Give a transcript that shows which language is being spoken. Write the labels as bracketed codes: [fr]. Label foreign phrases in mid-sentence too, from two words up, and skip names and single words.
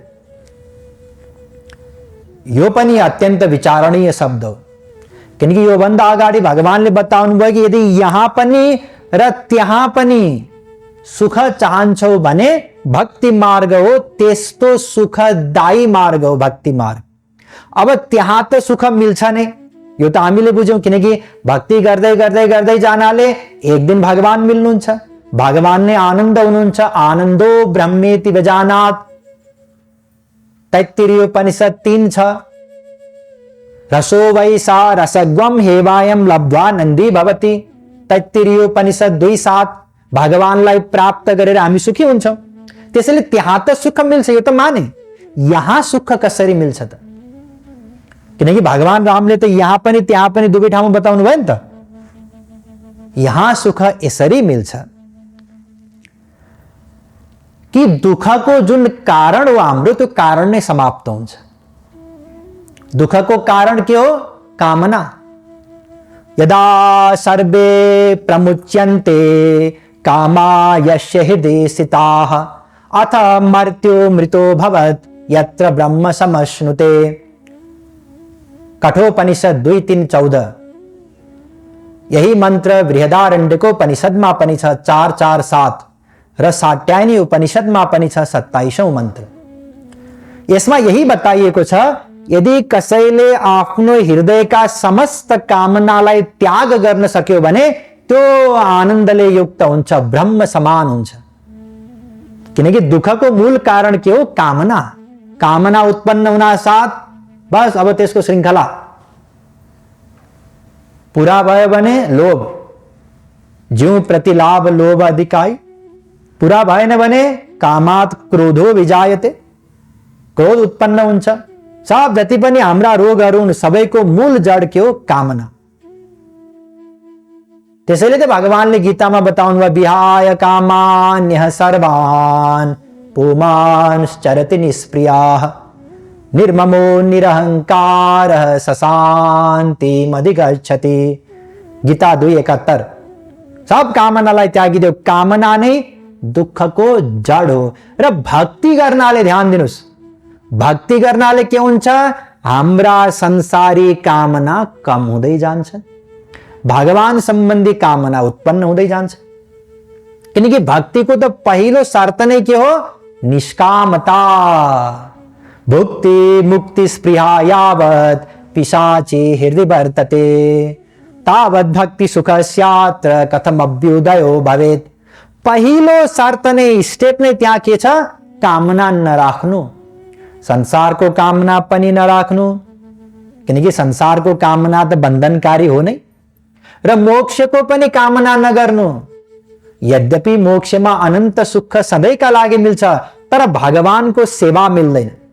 [ne] यो पनि अत्यन्त विचारणीय शब्द हो, किनकि यो भन्दा अगाडि भगवानले बताउनु भयो कि यदि यहाँ पनि र त्यहाँ पनि सुख चाहन्छौ भने भक्ति मार्ग हो, त्यस्तो सुखदायी मार्ग हो भक्ति मार्ग। अब त्यहाँ त सुख मिल्छ नै, यो त हामीले बुझ्यौं, किनकि भक्ति गर्दै गर्दै गर्दै जानाले एक दिन भगवान मिल्नुहुन्छ। भगवान नै आनन्द हुनुहुन्छ। [sa] आनन्दो ब्रह्मेति विजानात्, तैत्तिरीयोपनिषद 3:6। रसो वै सा रसग्वम हेवायम लब्ध्वा नन्दी भवति, तैत्तिरीयोपनिषद 2:7। [ne] भगवानलाई प्राप्त गरेर हामी सुखी हुन्छौं। त्यसैले त्यहाँ त सुख मिल्छ, यो त माने। यहाँ सुख कसरी मिल्छ त? किनकि भगवान रामले त यहाँ पनि त्यहाँ पनि दुवै ठाउँमा बताउनु भयो नि त। यहाँ सुख यसरी मिल्छ कि दुःखको जुन कारण हो हाम्रो, त्यो कारण नै समाप्त हुन्छ। दुःखको कारण के हो? कामना। [sa] यदा सर्वे प्रमुच्यन्ते कामा यस्य हृदि स्थिताः, अथ मर्त्यो मृतो भवत् यत्र ब्रह्म समश्नुते। [ne] कठोपनिषद 2:3-14। यही मन्त्र बृहदारण्यकोपनिषदमा पनि छ 4:4-7 र साट्यायनी उपनिषदमा पनि छ 27औं मन्त्र। यसमा यही बताइएको छ, यदि कसैले आफ्नो हृदयका समस्त कामनालाई त्याग गर्न सक्यो भने त्यो आनन्दले युक्त हुन्छ, ब्रह्म समान हुन्छ। किनकि दुःखको मूल कारण के हो? कामना। कामना उत्पन्न हुना साथ बस अब त्यसको श्रृंखला पूरा भयो भने लोभ, [awa] ज्यू प्रतिलाभ लोभ अधिकाई। [ne] पूरा भएन भने [sa] कामात् क्रोधो विजायते, [ne] क्रोध उत्पन्न हुन्छ। सब जति पनि हाम्रा रोगहरू हुन् सबैको मूल जड के हो? कामना। त्यसैले त भगवानले गीतामा बताउनु भयो, [sa] विहाय कामान्यः सर्वान् पुमांश्चरति निष्प्रियाः, निर्ममो निरहंकारः सशान्तिमधिगच्छति। [ne] गीता 2:71। सब कामनालाई त्यागिदेऊ। कामना नै दुःखको जड हो। र भक्ति गर्नाले, ध्यान दिनुस्, भक्ति गर्नाले के हुन्छ? हाम्रा संसारी कामना कम हुँदै जान्छ, भगवान सम्बन्धी कामना उत्पन्न हुँदै जान्छ। किनकि भक्तिको त पहिलो शर्त नै के हो? निष्कामता। [sa] भुक्ति मुक्ति स्पृहा यावत् पिशाचे हृदि वर्तते, तावत् भक्ति सुख स्यात्र कथम अभ्युदयो भवेत्। [ne] पहिलो शर्त नै, स्टेप नै त्यहाँ के छ? कामना नराख्नु। संसारको कामना पनि नराख्नु, किनकि संसारको कामना त बन्धनकारी हो नै। र मोक्षको पनि कामना नगर्नु। यद्यपि मोक्षमा अनन्त सुख सधैँका लागि मिल्छ, तर भगवानको सेवा मिल्दैन।